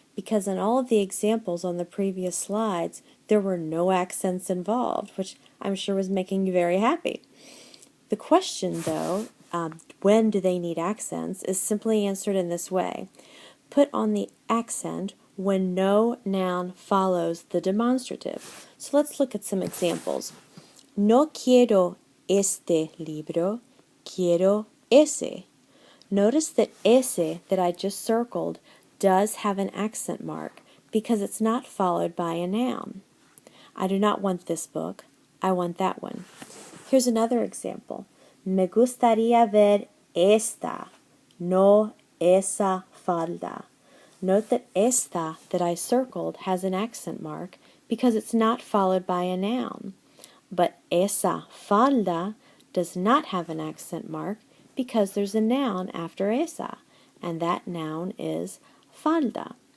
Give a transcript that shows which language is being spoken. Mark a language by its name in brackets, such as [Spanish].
[English] Because in all of the examples on the previous slides, there were no accents involved, which I'm sure was making you very happy. The question, though, when do they need accents, is simply answered in this way. Put on the accent when no noun follows the demonstrative. So let's look at some examples. [Spanish] No quiero este libro, quiero ese. [English] Notice that ese that I just circled does have an accent mark because it's not followed by a noun. I do not want this book, I want that one. Here's another example. [Spanish] Me gustaría ver esta, no esa falda. [English] Note that esta that I circled has an accent mark because it's not followed by a noun. But esa falda does not have an accent mark because there's a noun after esa, and that noun is falda.